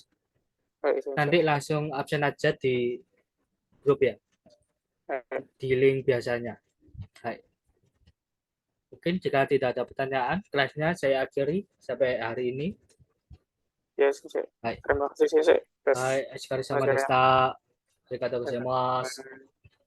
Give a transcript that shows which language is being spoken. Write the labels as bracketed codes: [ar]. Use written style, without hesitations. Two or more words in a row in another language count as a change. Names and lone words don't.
[id] Nanti langsung absen aja di grup ya. Di link biasanya. Baik. Mungkin jika tidak ada pertanyaan, kelasnya saya akhiri sampai hari ini. Ya, sensei. Baik. Terima kasih, sensei. Baik, [ja] お疲れ様でした。ありがとうございます。